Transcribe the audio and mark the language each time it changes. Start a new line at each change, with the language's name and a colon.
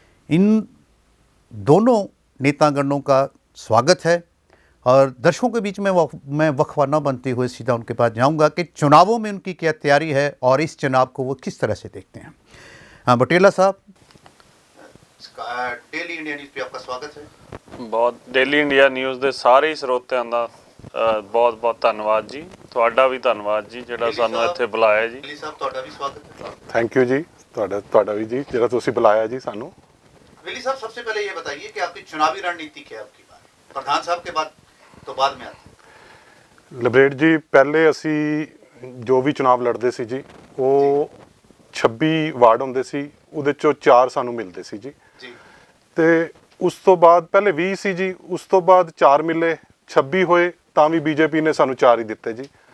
Hindi: इन दोनों नेतागणों का स्वागत है और दर्शकों के बीच में मैं वक्फा न बनते हुए सीधा उनके पास जाऊंगा कि चुनावों में उनकी क्या तैयारी है और इस चुनाव को वो किस तरह से देखते हैं। हाँ बटेला साहब, डेली इंडिया न्यूज़ पे आपका स्वागत है।
Punjabi: बहुत डेली इंडिया न्यूज़ ਦੇ ਸਾਰੇ ਹੀ ਸਰੋਤਿਆਂ ਦਾ बहुत बहुत धन्यवाद जी। ਤੁਹਾਡਾ ਵੀ ਧੰਨਵਾਦ ਜੀ ਜਿਹੜਾ ਸਾਨੂੰ ਇੱਥੇ ਬੁਲਾਇਆ ਜੀ।
Hindi: बिल्ली साहब
Punjabi: ਤੁਹਾਡਾ ਵੀ
Hindi: स्वागत है।
Punjabi: थैंक यू जी, ਤੁਹਾਡਾ ਵੀ ਜੀ ਜਿਹੜਾ ਤੁਸੀਂ ਬੁਲਾਇਆ ਜੀ ਸਾਨੂੰ।
Hindi: बिल्ली साहब, सबसे पहले ये बताइए कि आपकी चुनावी रणनीति क्या है आपकी बार? प्रधान साहब के बाद तो बाद में आते हैं।
Punjabi: ਲਿਬਰੇਟ ਜੀ ਪਹਿਲੇ ਅਸੀਂ ਜੋ ਵੀ ਚੁਣਾਵ ਲੜਦੇ ਸੀ ਜੀ, ਉਹ 26 ਵਾਰਡ ਹੁੰਦੇ ਸੀ, ਉਹਦੇ ਚੋਂ 4 ਸਾਨੂੰ ਮਿਲਦੇ ਸੀ ਜੀ। ਤੇ ਉਸ ਤੋਂ ਬਾਅਦ ਪਹਿਲੇ 20 ਸੀ ਜੀ, ਉਸ ਤੋਂ ਬਾਅਦ 4 ਮਿਲੇ, 26 ਹੋਏ ਤਾਂ ਵੀ ਬੀਜੇਪੀ ਨੇ ਸਾਨੂੰ 4 ਹੀ ਦਿੱਤੇ ਜੀ।